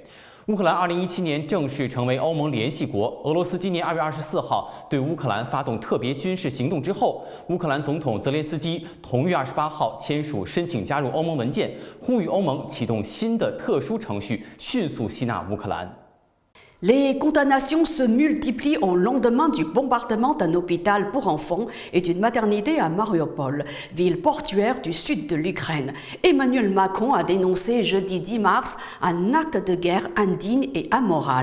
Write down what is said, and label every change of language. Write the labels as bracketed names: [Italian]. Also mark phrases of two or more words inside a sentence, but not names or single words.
[Chinese] 乌克兰2017年正式成为欧盟联系国。俄罗斯今年2月24号对乌克兰发动特别军事行动之后，乌克兰总统泽连斯基同月28号签署申请加入欧盟文件，呼吁欧盟启动新的特殊程序，迅速吸纳乌克兰。 [French] Les condamnations se multiplient au lendemain du bombardement d'un hôpital pour enfants et d'une maternité à Mariupol, ville portuaire du sud de l'Ukraine. Emmanuel Macron a dénoncé jeudi 10 mars un acte de guerre indigne et amoral.